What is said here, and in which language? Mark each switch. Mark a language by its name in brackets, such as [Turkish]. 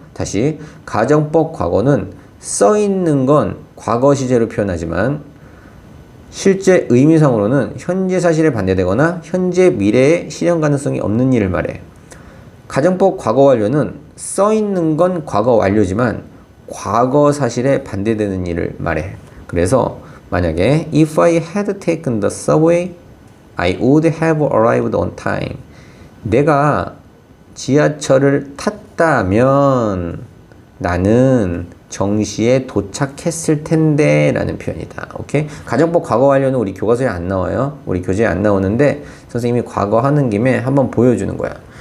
[Korean] 다시 가정법 과거는 써있는 건 과거 시제로 표현하지만 실제 의미상으로는 현재 사실에 반대되거나 현재 미래에 실현 가능성이 없는 일을 말해. 가정법 과거 완료는 써있는 건 과거 완료지만 과거 사실에 반대되는 일을 말해. 그래서 만약에 [English] If I had taken the subway, I would have arrived on time. [Korean] 내가 지하철을 탔다면 나는 정시에 도착했을 텐데 라는 표현이다. 오케이? 가정법 과거 완료는 우리 교과서에 안 나와요. 우리 교재에 안 나오는데 선생님이 과거 하는 김에 한번 보여주는 거야.